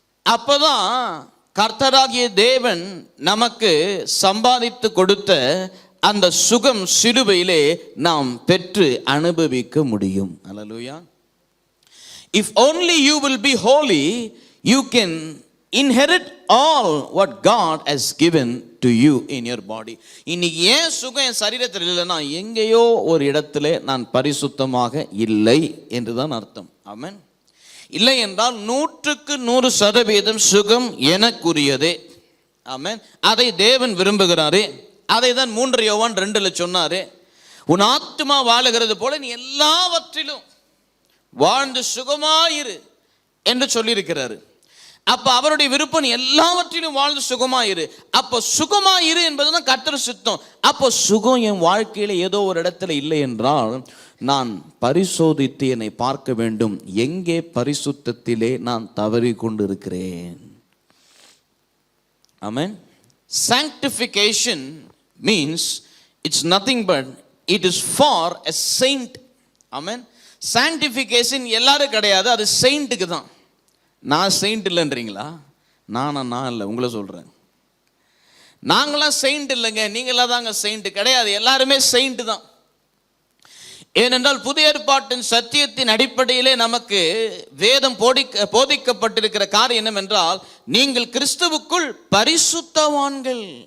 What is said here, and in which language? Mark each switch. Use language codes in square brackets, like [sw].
[ta] அப்பதான் கர்த்தராகிய தேவன் நமக்கு சம்பாதித்து கொடுத்த அந்த சுகம் சிலுவையிலே நாம் பெற்று அனுபவிக்க முடியும். [en] Hallelujah. If only you will be holy, you can inherit all what God has given to you in your body. [ta] இன்னைக்கு ஏன் சுகம் என் சரீரத்தில் இல்லைன்னா, எங்கேயோ ஒரு இடத்துல நான் பரிசுத்தமாக இல்லை என்றுதான் அர்த்தம். ஆமென். இல்லை என்றால் 100% சுகம் எனக்குரியதே. ஆமென். அதை தேவன் விரும்புகிறாரே. அதை தான் 3 யோவான் 2 சொன்னாரே, உன் ஆத்துமா வாழுகிறது போல நீ எல்லாவற்றிலும் வாழ்ந்து சுகமாயிரு என்று சொல்லியிருக்கிறாரு. அப்ப அவருடைய விருப்பம் எல்லாவற்றிலும் வாழ்ந்து சுகமாயிரு. அப்போ சுகமாயிரு என்பதுதான் கர்த்தர் சித்தம். அப்போ சுகம் என் வாழ்க்கையில ஏதோ ஒரு இடத்துல இல்லை என்றால் நான் பரிசோதித்து என்னை பார்க்க வேண்டும், எங்கே பரிசுத்தத்திலே நான் தவறி கொண்டு இருக்கிறேன். ஆமென். [en] Sanctification means it's nothing but it is for a saint. Amen. [ta] Sanctification எல்லாரும் கிடையாது, அது செயின்ட்டுக்கு தான். நான் செயின்ட் இல்லைன்றீங்களா? நான் இல்லை, உங்களை சொல்கிறேன். நாங்களாம் செயின்ட் இல்லைங்க, நீங்களாம் தாங்க செயின்ட். கிடையாது, எல்லாருமே செயின்ட் தான். ஏனென்றால் புதிய ஏற்பாட்டின் சத்தியத்தின் அடிப்படையிலே நமக்கு வேதம் போதிக்கப்பட்டிருக்கிற காரியம் என்னவென்றால், நீங்கள் கிறிஸ்துவுக்குள் பரிசுத்தவான்கள்.